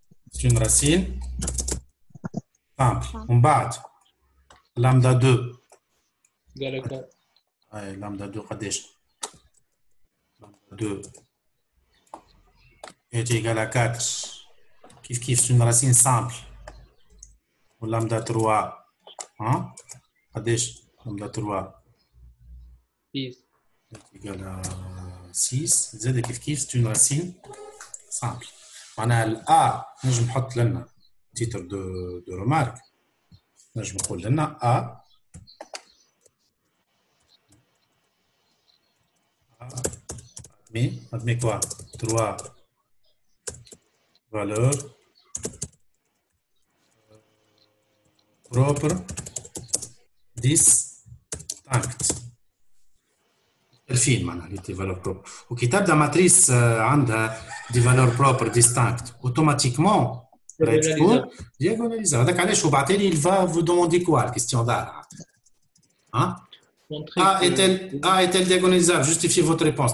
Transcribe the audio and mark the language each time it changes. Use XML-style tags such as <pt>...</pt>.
<fr>C'est une racine simple. On bat. Lambda 2. Égal à 4. Lambda 2</fr> <ar>قديش؟</ar> <fr>Lambda 2 est égal à 4. Kif c'est une racine simple. Ou lambda 3 hein?</fr> <ar>قديش؟ lambda 3</ar> <fr>6 est égal à 6.</fr> <ar>زاد كيف</ar> <fr>c'est une racine simple.</fr> <ar>معناها ال A نجم نحط لنا</ar> <fr>titre de remarque</fr> <ar>نجم نقول لنا</ar> <fr>A admet quoi? 3 valeurs propres distinctes.</fr> <ar>الفين معناها دي valeurs propres. وكي تبدا ماتريس عندها دي</ar> <fr>valeurs propres distinctes automatiquement</fr> <ar>تكون diagonalisable. هذاك علاش هو بعثلي</ar> <fr>il va vous demander quoi la question</fr> <ar>دارها. ها؟</ar> <fr>A est-elle diagonalisable? Justifiez votre réponse.</fr>